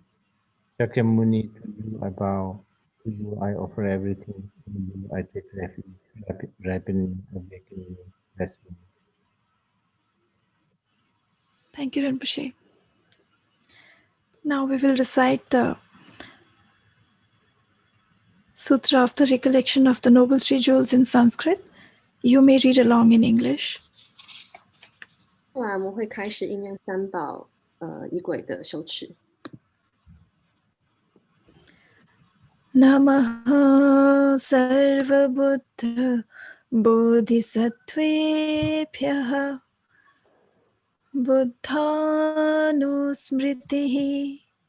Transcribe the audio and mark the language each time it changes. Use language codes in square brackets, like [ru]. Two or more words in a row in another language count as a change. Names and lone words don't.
[en] Shakyamuni, to you I bow, to you I offer everything, in you I take refuge, ripen me, awaken me, bless me. Thank you, Rinpoche. Now we will recite the Sutra of the Recollection of the Noble Three Jewels in Sanskrit. You may read along in English. [zh] 后来我们会开始意念三宝仪轨的修持。 [sa] Namaha Sarva Buddha Bodhisattvebhyaha Buddhanusmriti.